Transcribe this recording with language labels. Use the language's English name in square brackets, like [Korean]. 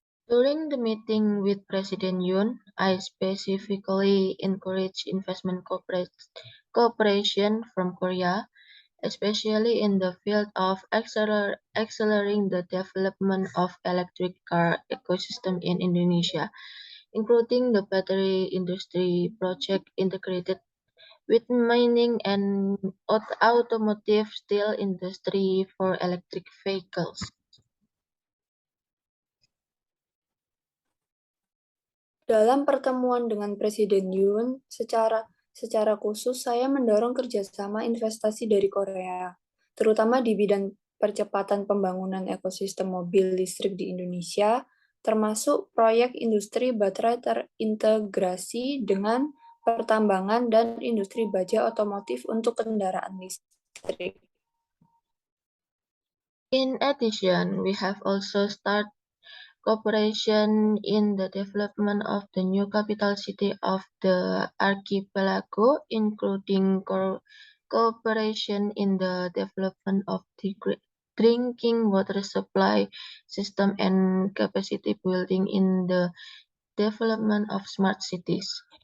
[English] During the meeting with President Yoon, I specifically encouraged investment cooperation from Korea, especially in the field of accelerating the development of electric car ecosystem in Indonesia, including the battery industry project integrated with mining and automotive steel industry for electric vehicles. [Indonesian] Dalam pertemuan dengan Presiden Yoon, secara khusus saya mendorong kerjasama investasi dari Korea, terutama di bidang percepatan pembangunan ekosistem mobil listrik di Indonesia, termasuk proyek industri baterai terintegrasi dengan pertambangan dan industri baja otomotif untuk kendaraan listrik. [English] In addition, we have also started cooperation in the development of the new capital city of the archipelago, including cooperation in the development of the drinking water supply system and capacity building in the development of smart cities.